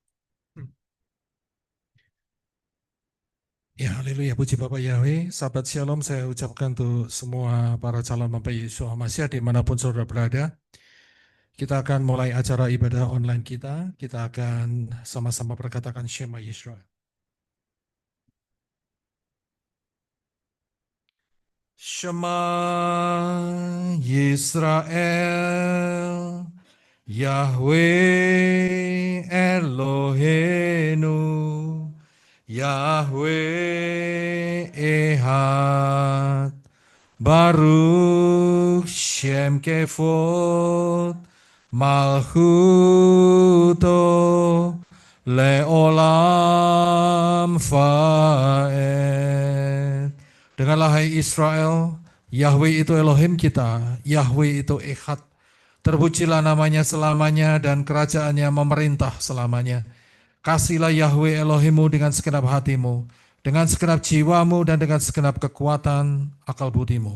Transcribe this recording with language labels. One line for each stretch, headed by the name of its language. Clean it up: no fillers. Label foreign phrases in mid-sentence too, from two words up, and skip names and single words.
Indonesian: Ya, haleluya, puji Bapak Yahweh. Sahabat Shalom, saya ucapkan untuk semua para calon mempelai Yesus Hamasiah dimanapun saudara berada. Kita akan mulai acara ibadah online kita. Kita akan sama-sama perkatakan
Hebrew: שמע ישראל. שמע ישראל, יהוה אלוהינו, יהוה אחד, ברוך שם כבוד, מלכותו לעולם ועד.
Indonesian: Dengarlah hai Israel, Yahweh itu Elohim kita, Yahweh itu Ehad. Terpujilah namanya selamanya dan kerajaannya memerintah selamanya. Kasihlah Yahweh Elohimmu dengan segenap hatimu, dengan segenap jiwamu dan dengan segenap kekuatan akal budimu.